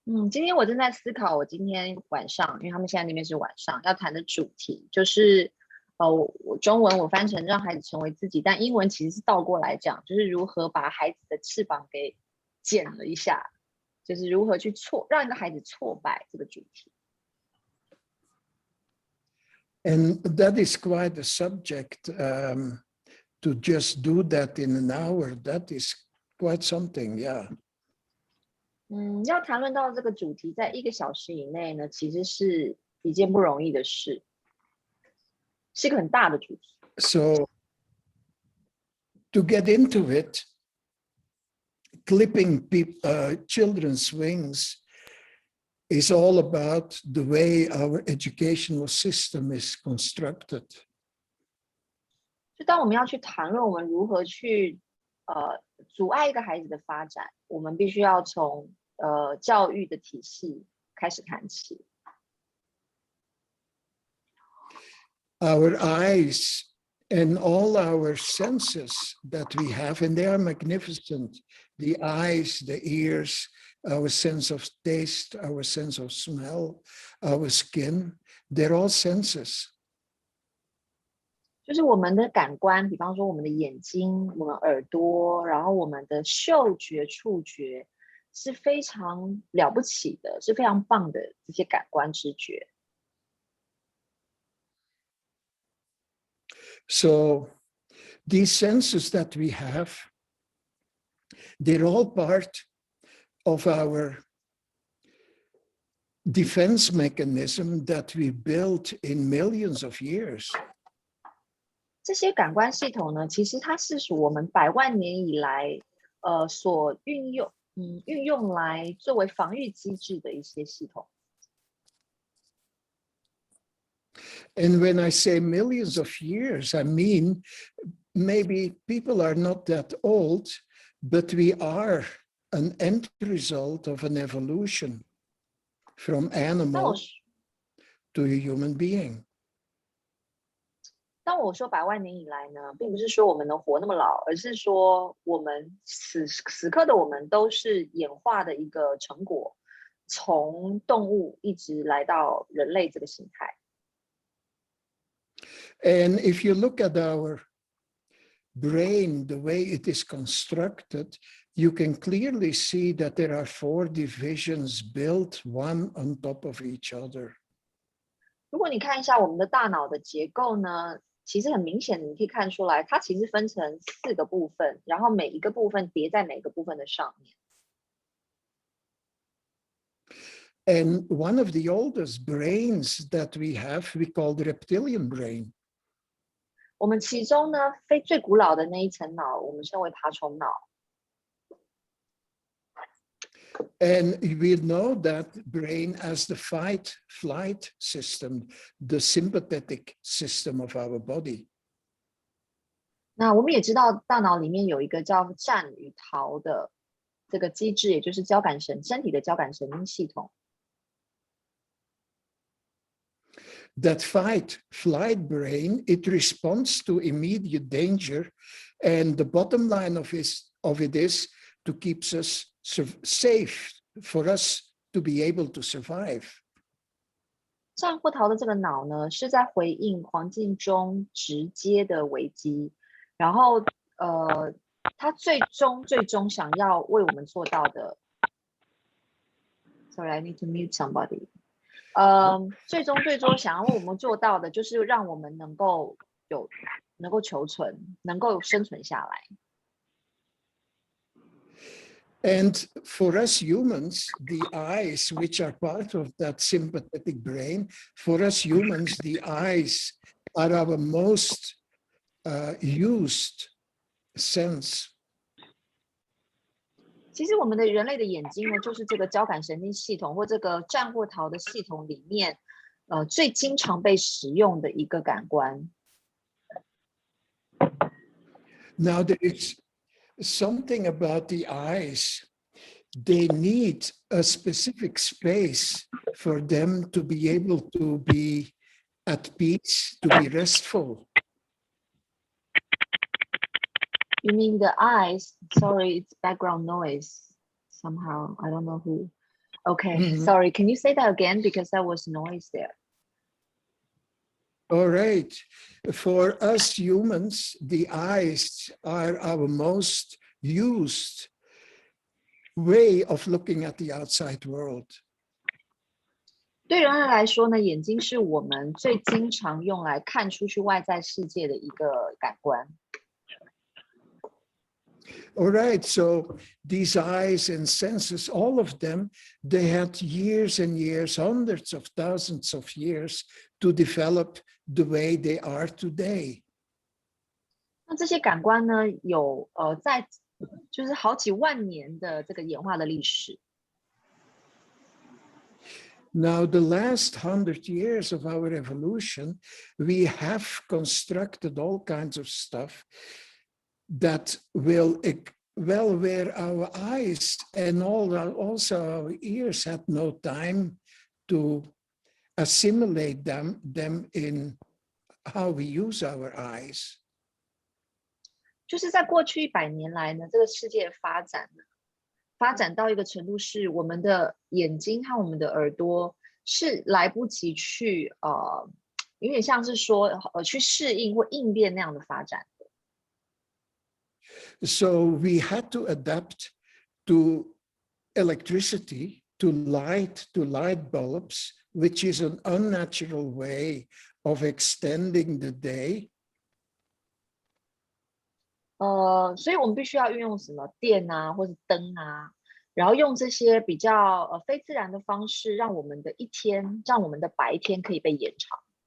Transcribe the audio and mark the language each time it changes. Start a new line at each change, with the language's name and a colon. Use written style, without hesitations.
Chinese: 今天我正在思考，我今天晚上，因为他们现在那边是晚上，要谈的主题就是，我中文我翻成让孩子成为自己，但英文其实是倒过来讲，就是如何把孩子的翅膀给剪了一下，就是如何去让一个孩子挫败这个主题。
English: And that is quite a subject. To just do that in an hour, that is quite something, yeah.
Chinese: 要谈论到这个主题，在1个小时以内呢，其实是一件不容易的事，是一个很大的主题。
English: So, to get into it, clipping children's wings is all about the way our educational system is constructed.
Chinese: 就当我们要去谈论我们如何去阻碍一个孩子的发展，我们必须要从教育的体系开始谈起。
English: Our eyes and all our senses that we have, and they are magnificent. The eyes, the ears, our sense of taste, our sense of smell, our skin, they're all senses.
Chinese: 就是我们的感官，比方说我们的眼睛、我们耳朵，然后我们的嗅觉、触觉，是非常了不起的，是非常棒的这些感官知觉。
English: So these senses that we have, they're all part of our defense mechanism that we built in millions of years.
Chinese: 这些感官系统呢，其实它是属我们百万年以来所运用来作为防御机制的一些系统。
English: And when I say millions of years, I mean maybe people are not that old, but we are an end result of an evolution from animal to a human being.
Chinese: 当我说百万年以来呢，并不是说我们能活那么老，而是说我们此刻的我们都是演化的一个成果，从动物一直来到人类这个形态。
English: And if you look at our brain, the way it is constructed, you can clearly see that there are 4 divisions built one on top of each other.
Chinese: 如果你看一下我们的大脑的结构呢，其实很明显，你可以看出来，它其实分成4个部分，然后每一个部分叠在每个部分的上面。
English: And one of the oldest brains that we have, we call the reptilian brain.
Chinese: 我们其中呢，最古老的那一层脑，我们称为爬虫脑。
English: And we know that brain as the fight-flight system, the sympathetic system of our body.
Chinese: 那我们也知道，大脑里面有一个叫战与逃的这个机制，也就是交感神身体的交感神经系统。
English: That fight-flight brain, it responds to immediate danger, and the bottom line of it is to keep us safe, for us to be able to survive.
Chinese: 战或逃的这个脑呢，是在回应环境中直接的危机，然后它他最终想要为我们做到的 ，
English: Sorry, I need to mute somebody。
Chinese: 最终想要为我们做到的，就是让我们能够求存，能够生存下来。
English: And for us humans, the eyes, which are part of that sympathetic brain, for us humans, the eyes are our most used sense.
Chinese: 其实我们的人类的眼睛呢，就是这个交感神经系统或这个战或逃的系统里面，最经常被使用的一个感官。
English: Now there is something about the eyes. They need a specific space for them to be able to be at peace, to be restful. You mean the eyes? Sorry, it's background noise. Somehow, I don't know who. Okay, sorry. Can you say that again? Because there was noise there. All right. For us humans, the eyes are our most used way of looking at the outside world.
Chinese: 对人类来说呢，眼睛是我们最经常用来看出去外在世界的一个感官。
English: All right, so these eyes and senses, all of them, they had years and years, hundreds of thousands of years to develop the way they are today.
Chinese: 那这些感官呢，有在就是好几万年的这个演化的历史。
English: Now, the last 100 years of our evolution, we have constructed all kinds of stuff that will, well, where our eyes and also our ears had no time to assimilate them in how we use our eyes.
Chinese: 就是在过去100年来呢，这个世界发展到一个程度，是我们的眼睛和我们的耳朵是来不及去有点像是说去适应或应变那样的发展。
English: So we had to adapt to electricity, to light bulbs, which is an unnatural way of extending the day.
Chinese: 所以我们必须要运用什么电啊，或是灯啊，然后用这些比较非自然的方式，让我们的一天，让我们的白天可以被延长。